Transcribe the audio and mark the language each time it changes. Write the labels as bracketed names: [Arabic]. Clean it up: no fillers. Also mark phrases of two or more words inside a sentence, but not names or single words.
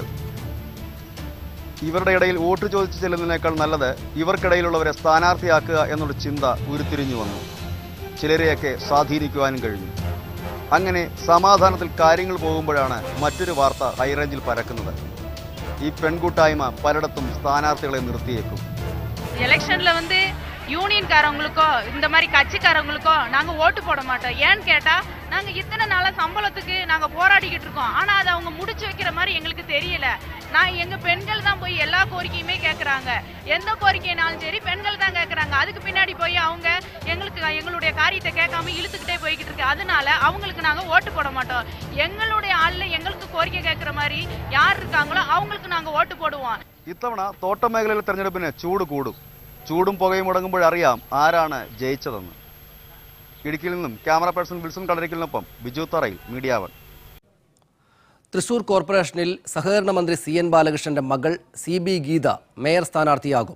[Malayalam] ഇവരുടെ ഇടയിൽ വോട്ട് ചോദിച്ചു ചെല്ലുന്നതിനേക്കാൾ നല്ലത് ഇവർക്കിടയിലുള്ളവരെ സ്ഥാനാർത്ഥിയാക്കുക എന്നുള്ള ചിന്ത ഉരുത്തിരിഞ്ഞു വന്നു. ചിലരെയൊക്കെ സ്വാധീനിക്കുവാനും കഴിഞ്ഞു. അങ്ങനെ സമാധാനത്തിൽ കാര്യങ്ങൾ പോകുമ്പോഴാണ് മറ്റൊരു വാർത്ത ഹൈറേഞ്ചിൽ പരക്കുന്നത്. ഈ പെൺകൂട്ടായ്മ പലയിടത്തും സ്ഥാനാർത്ഥികളെ നിർത്തിയേക്കും. [Tamil] எலெக்ஷன்ல யூனியன்காரங்களுக்கோ இந்த மாதிரி கட்சிக்காரங்களுக்கோ நாங்க ஓட்டு போட மாட்டோம். ஏன்னு கேட்டா நாங்க இத்தனை நாளா சம்பளத்துக்கு நாங்க போராடிக்கிட்டு இருக்கோம். ஆனா அதை அவங்க முடிச்சு வைக்கிற மாதிரி எங்களுக்கு தெரியல. எங்க பெண்கள் தான் போய் எல்லா கோரிக்கையுமே கேட்கறாங்க. எந்த கோரிக்கைனாலும் சரி பெண்கள் தான் கேட்கறாங்க. அதுக்கு பின்னாடி போய் அவங்க எங்களுடைய காரியத்தை கேட்காம இழுத்துக்கிட்டே போய்கிட்டு இருக்கு. அதனால அவங்களுக்கு நாங்க ஓட்டு போட மாட்டோம். எங்களுடைய ஆள்ல எங்களுக்கு கோரிக்கை கேட்கற மாதிரி யார் இருக்காங்களோ அவங்களுக்கு நாங்க ஓட்டு போடுவோம். [Malayalam] ഇത്തവണ തോട്ടം മേഖലയിലെ തെരഞ്ഞെടുപ്പിന് ചൂട് കൂടും. ചൂടും പുകയും മുടങ്ങുമ്പോഴറിയാം ആരാണ് ജയിച്ചതെന്ന്. ഇടുക്കിയിൽ നിന്നും ക്യാമറ പേഴ്സൺ വിൽസൺ കളരിക്കലിനൊപ്പം ബിജു തറയിൽ, മീഡിയ 1. തൃശൂർ കോർപ്പറേഷനിൽ സഹകരണ മന്ത്രി CN ബാലകൃഷ്ണന്റെ മകൾ CB ഗീത മേയർ സ്ഥാനാർത്ഥിയാകും.